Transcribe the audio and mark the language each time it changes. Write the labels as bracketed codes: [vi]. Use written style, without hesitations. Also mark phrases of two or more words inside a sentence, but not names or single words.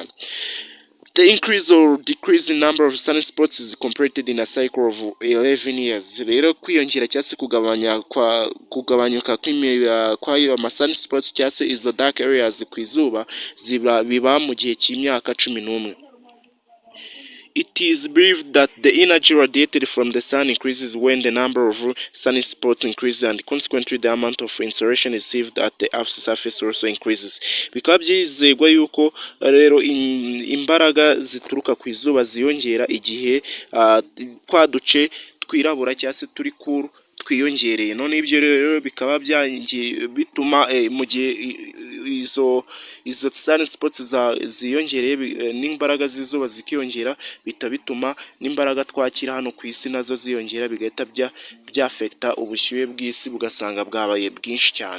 [en] The increase or decrease in number of sunspots is completed in a cycle of 11 years. [rw] Rero kwiyongera cyangwa se kugabanyuka kw'ayo ama sunspots cyangwa se izo [en] dark areas [rw] ku izuba biba mu gihe cy'imyaka 11. [en] It is believed that the energy radiated from the sun increases when the number of sunspots increases, and consequently the amount of insolation received at the Earth's surface also increases. [rw] Bikaba byizerwa yuko rero imbaraga zituruka ku izuba ziyongera igihe twa duce twirabura cyangwa se turi cool twiyongereye. None ibyo rero bikaba bituma mu gihe izo sunspots ziyongereye n'imbaraga z'izuba zikiyongera, bituma n'imbaraga twakira hano ku isi nazo ziyongera, bigahita byafekta ubushyuhe bw'isi bugasanga bwabaye bwinshi cyane.